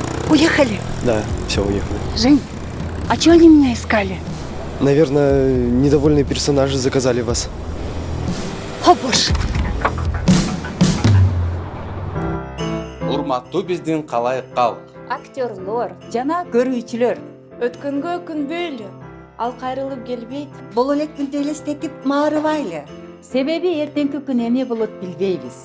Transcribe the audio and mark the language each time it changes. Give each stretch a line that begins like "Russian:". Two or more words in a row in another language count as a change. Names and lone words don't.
Russian: Уехали? Да, все, уехали. Жень, а чего они меня искали? Наверное, недовольные персонажи заказали вас. О, боже.
Kyrgyz: Урматтуу биздин калайык калк. Актерлор. Жана көрүүчүлөр. Өткөнгө өкүнбөйлү. Ал кайрылып келбейт. Бул элек күндү элестетип маарыбайлы. Себеби эртеңки күн эмне болот билбейбиз.